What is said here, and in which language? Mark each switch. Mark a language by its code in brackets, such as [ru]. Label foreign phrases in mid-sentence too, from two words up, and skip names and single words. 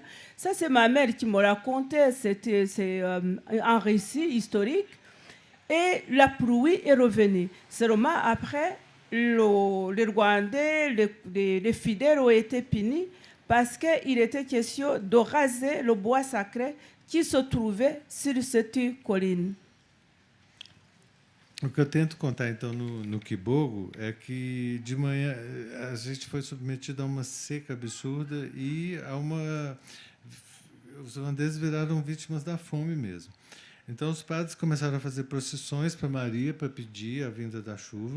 [fr] Ça, c'est ma mère qui me racontait, c'est un récit historique. Et la pluie est revenue. Seulement après, les Rwandais, les fidèles ont été punis parce qu'il était question de raser le bois sacré qui se trouvait sur cette colline. [pt] O que eu tento contar, então, no Kibogo é que, de manhã, a gente foi submetido a uma seca absurda e os holandeses viraram vítimas da fome mesmo. Então, os padres começaram a fazer procissões para Maria, para pedir a vinda da chuva.